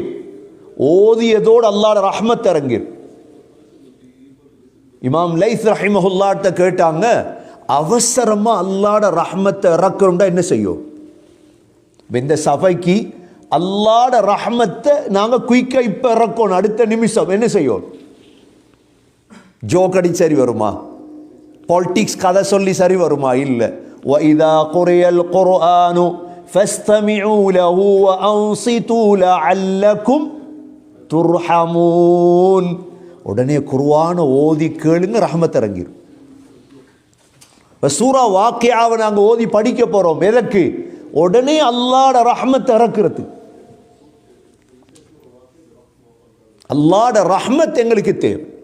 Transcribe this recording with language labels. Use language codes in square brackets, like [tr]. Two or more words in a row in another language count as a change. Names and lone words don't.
[ta] ஓதியதோடு அல்லாஹ்வுடைய ரஹ்மத் இறங்கிரும். இமாம் லைஸ் ரஹிமஹுல்லாஹ்ட்ட கேட்டாங்க, அவசரமா அல்லாஹ்வுடைய ரஹ்மத்தை இறக்கணும்னா என்ன செய்யும்? இந்த சபைக்கு அல்லாஹ்வுடைய ரஹ்மத்தை நாங்க குயிக்கா இப்ப இறக்கணும், அடுத்த நிமிஷம் என்ன செய்யும்? ஜோக்கடி சரி வருமா? பாலிடிக்ஸ் கதை சொல்லி சரி வருமா? இல்ல. [ar] وَإِذَا قُرِئَ الْقُرْآنُ فَاسْتَمِعُوا لَهُ وَأَنصِتُوا لَعَلَّكُمْ تُرْحَمُونَ. [ta] உடனே குர்ஆனை ஓதி கேளுங்க, ரஹ்மத் இறங்கிரும். சூரா வாக்கியாவை நாங்க ஓதி படிக்க போறோம். எதற்கு? உடனே அல்லாஹ்வுடைய ரஹ்மத் இறக்குறது. அல்லாஹ்வுடைய ரஹ்மத் எங்களுக்கு தேவை.